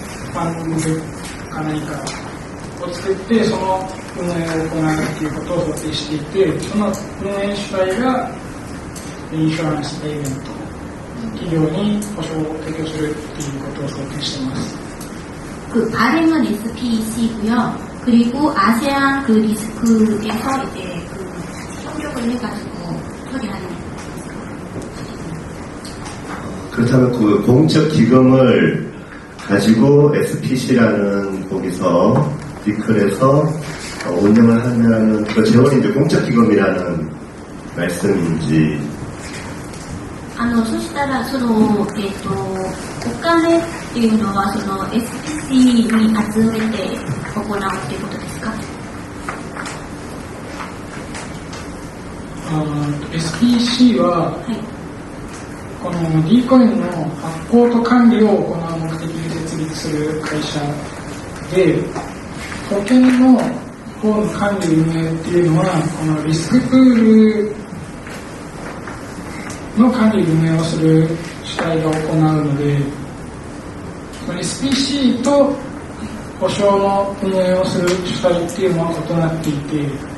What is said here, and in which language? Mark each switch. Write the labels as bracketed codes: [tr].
[ja] ファンドか何かを作って、その運営を行うっていうことを想定していて、その運営主体がインシュランスペイメント、企業に保証を提供するっていうことを想定しています。 [ko] 그 발행은 SPC고요. 그리고 아세안 그 리스크에서 이제 그 협력을 해가지고 처리하는. 그렇다면 그 공적 기금을 가지고 SPC라는 거기서 디클에서 운영을 하면 그 재원이 이제 공적 기금이라는 말씀인지. [ja] そしたらそのお金っていうのはその SPC に集めて行うっていうことですか？ SPC は、はい、この D コインの発行と管理を行う目的で設立する会社で、保険の方の管理運営っていうのはこのリスクプールの管理運営をする主体が行うので、SPC と保証の運営をする主体っていうのは異なっていて、